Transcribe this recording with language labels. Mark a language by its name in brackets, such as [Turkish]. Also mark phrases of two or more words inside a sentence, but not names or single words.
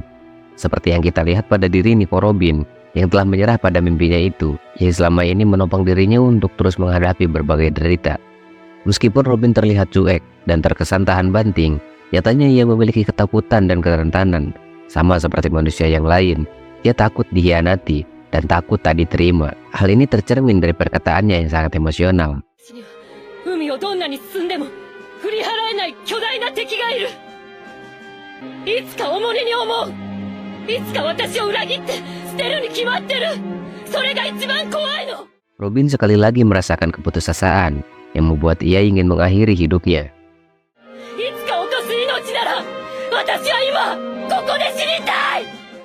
[Indonesian] Seperti yang kita lihat pada diri Nico Robin, yang telah menyerah pada mimpinya itu, yang selama ini menopang dirinya untuk terus menghadapi berbagai derita. Meskipun Robin terlihat cuek dan terkesan tahan banting, nyatanya ia memiliki ketakutan dan kerentanan. Sama seperti manusia yang lain, ia takut dikhianati dan takut tak diterima. Hal ini tercermin dari perkataannya yang sangat emosional. [Japanese] 海をどんなに進んでも振り払えない巨大な敵がいる。いつか重荷に思う。いつか私を裏切って捨てるに決まってる。それが一番怖いの。 [Indonesian] Robin sekali lagi merasakan keputusasaan yang membuat ia ingin mengakhiri hidupnya. [Japanese] いつか落とす命なら私は今ここで死にたい。